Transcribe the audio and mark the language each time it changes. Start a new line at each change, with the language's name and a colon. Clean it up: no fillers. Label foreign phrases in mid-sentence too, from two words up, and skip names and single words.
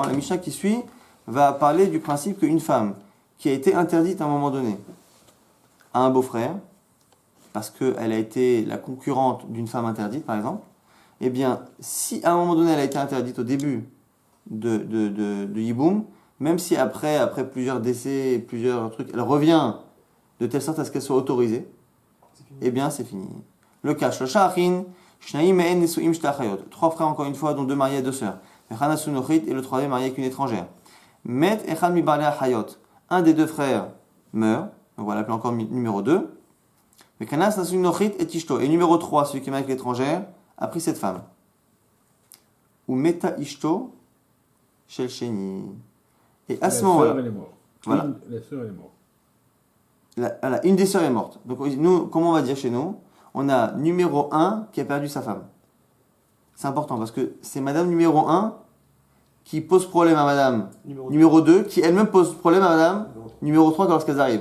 French: La Mishnah qui suit va parler du principe qu'une femme qui a été interdite à un moment donné à un beau-frère, parce qu'elle a été la concurrente d'une femme interdite, par exemple, eh bien, si à un moment donné elle a été interdite au début de Yiboum, même si après plusieurs décès, plusieurs trucs, elle revient de telle sorte à ce qu'elle soit autorisée, eh bien, c'est fini. Le cas,
Hebrew: שלושה אחין,
French: trois frères encore une fois, dont deux mariés et deux sœurs. Et le troisième marié avec une étrangère.
Hebrew: מת אחד מבעלי האחיות.
French: Un des deux frères meurt, donc on va l'appeler encore numéro 2. Et numéro 3, celui qui est marié avec l'étrangère, a pris cette femme.
Hebrew: ומתה אשתו של שני.
French: Et à ce moment-là, elle est morte. Voilà. La sœur est morte. Une des sœurs est morte. Donc nous, comment on va dire chez nous? On a numéro 1 qui a perdu sa femme. C'est important parce que c'est madame numéro 1 qui pose problème à madame numéro 2 qui elle-même pose problème à madame numéro 3 lorsqu'elles arrivent.